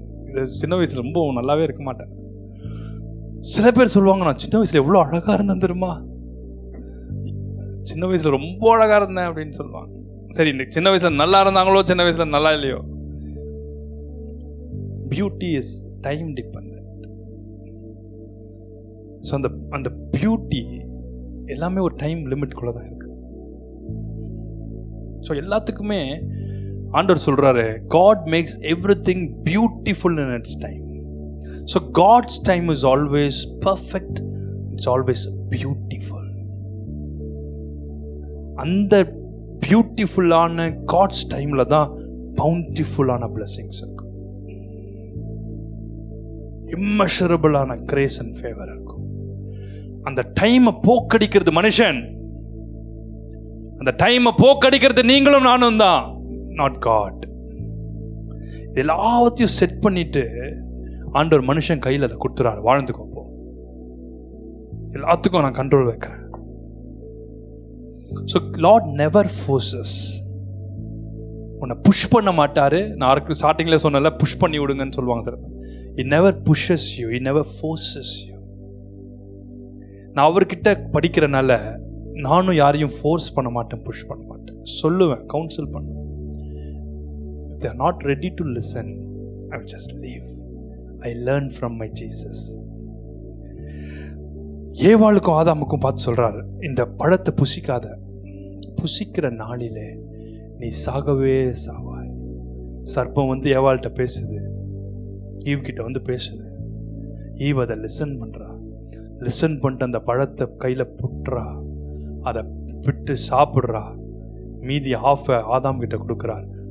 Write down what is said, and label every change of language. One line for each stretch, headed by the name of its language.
Tamil: இது சின்ன வயசில் ரொம்ப நல்லாவே இருக்க மாட்டேன். சில பேர் சொல்லுவாங்க, நான் சின்ன வயசில் எவ்வளோ அழகாக இருந்தேன் தெரியுமா, சின்ன வயசில் ரொம்ப அழகாக இருந்தேன் அப்படின்னு சொல்லுவாங்க. சரி, இன்னைக்கு சின்ன வயசில் நல்லா இருந்தாங்களோ சின்ன வயசில் நல்லா இல்லையோ, beauty is time dependent. So அந்த பியூட்டி எல்லாமே ஒரு டைம் லிமிட்குள்ளே தான் இருக்கு. ஸோ எல்லாத்துக்குமே ஆண்டவர் சொல்றாரு,
English: God makes everything beautiful in its time. So God's time is always perfect. It's always beautiful.
Tamil: அந்த பியூட்டிஃபுல்லான காட்ஸ் டைம்ல தான் பவுண்டிஃபுல்லான பிளெஸிங்ஸ் இருக்கும், இம்மெஷரபிளான கிரேஸ் அண்ட் ஃபேவர் இருக்கும். அந்த டைமை போக்கடிக்கிறது மனுஷன், அந்த டைமை போக்கடிக்கிறது நீங்களும் நானும் தான், நாட் காட். எல்லாத்தையும் செட் பண்ணிட்டு ஆண்டவர் மனுஷன் கையில் அதை கொடுத்துறாரு, வாழ்ந்துக்கோ, எல்லாத்துக்கும் நான் கண்ட்ரோல் வைக்கிறேன்.
English: So Lord never forces.
Tamil: உன்னை புஷ் பண்ண மாட்டாரு. நான் ஸ்டார்டிங்ல சொன்னல, புஷ் பண்ணி விடுங்கன்னு சொல்லுவாங்க sir.
English: He never pushes you, he never forces you.
Tamil: நான் அவர்கிட்ட படிக்கிறனால நானும் யாரையும் ஃபோர்ஸ் பண்ண மாட்டேன், புஷ் பண்ண மாட்டேன், சொல்லுவேன், கவுன்சில் பண்ணுவேன்.
English: If they are not ready to listen, I will just leave. I learn from my Jesus.
Tamil: ஏவாளுக்கும் ஆதாமுக்கும் பார்த்து சொல்றாரு, இந்த பழத்தை புசிக்காத, புசிக்கிற நாளிலே நீ சாகவே சாவாய். சர்ப்பம் வந்து ஏவாள்கிட்ட பேசுது, ஈவ் கிட்ட வந்து பேசுது. ஈவ் அதை லிசன் பண்றா, லிசன் பண்ணிட்டு அந்த பழத்தை கையில புட்டுறா, அதை விட்டு சாப்பிட்றா, மீதி ஹாஃப் ஆதாம் கிட்ட கொடுக்குறார்.